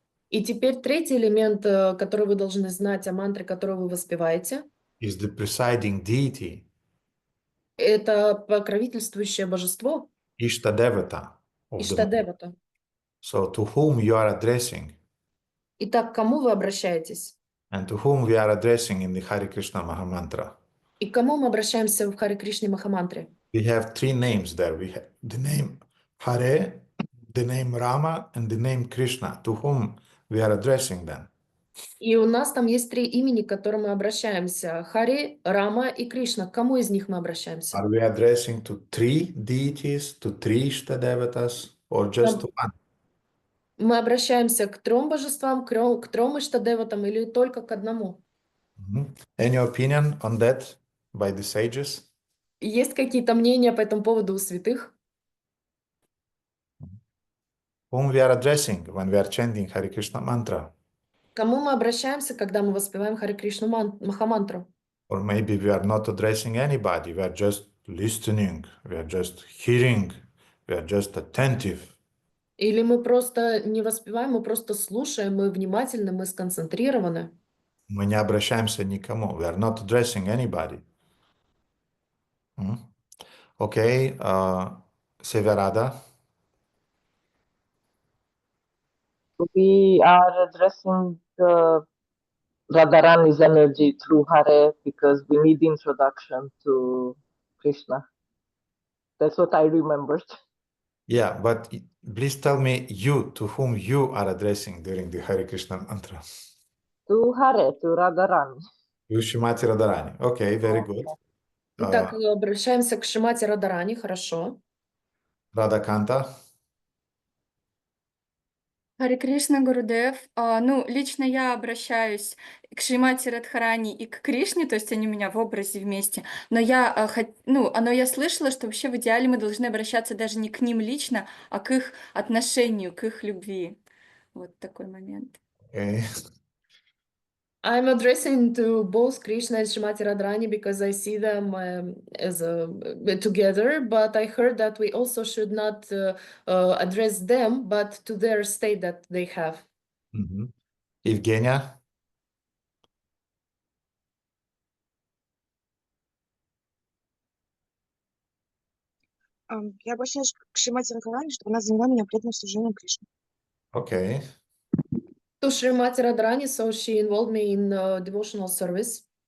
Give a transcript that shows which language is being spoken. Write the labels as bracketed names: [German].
[Russian] И теперь третий элемент, который вы должны знать о мантре, которую вы воспеваете, [English] Is the presiding deity. [Russian] Это покровительствующее божество. [Sanskrit] Ishtadevata. [Russian] Иштадевата. [English] So to whom you are addressing. [Russian] Итак, к кому вы обращаетесь? [English] And to whom we are addressing in the Hare Krishna Mahamantra. [Russian] И к кому мы обращаемся в Харе Кришне Махамантре? [English] We have three names there. We have the name Hare, the name Rama, and the name Krishna. To whom we are addressing them. [Russian] И у нас там есть три имени, к которым мы обращаемся. Хари, Рама и Кришна. К кому из них мы обращаемся? [English] Are we addressing to three deities, to three Ishtadevatas, or just to one? [Russian] Мы обращаемся к трем божествам, к трем Иштадеватам или только к одному? [English] Any opinion on that by the sages? [Russian] Есть какие-то мнения по этому поводу у святых? [English] Whom we are addressing when we are chanting Hare Krishna mantra? [Russian] К кому мы обращаемся, когда мы воспеваем Харе Кришну Махамантру? [English] Or maybe we are not addressing anybody. We are just listening. We are just hearing. We are just attentive. [Russian] Или мы просто не воспеваем, мы просто слушаем, мы внимательны, мы сконцентрированы. Мы не обращаемся никому. [English] We are not addressing anybody. Okay, Severada. We are addressing Radharani's energy through Hare because we need introduction to Krishna. That's what I remembered. Yeah, but please tell me to whom you are addressing during the Hare Krishna mantra. To Hare, to Radharani. Shrimati Radharani. Okay, very good. [Russian] Итак, обращаемся к Шримати Радарани, хорошо. Радаканта. Харе Кришна, Гурудев. Ну, лично я обращаюсь к Шримати Радхарани и к Кришне, то есть они у меня в образе вместе. Но я слышала, что вообще в идеале мы должны обращаться даже не к ним лично, а к их отношению, к их любви. Вот такой момент. [English] Okay. I'm addressing to both Krishna and Shrimati Radharani because I see them as together, but I heard that we also should not address them, but to their state that they have. Evgenia. [Russian] Я обращаюсь к Шримати Радхарани, чтобы она заняла меня преданным служением Кришне. [English] Okay. To Srimati Radharani, so she involved me in devotional service.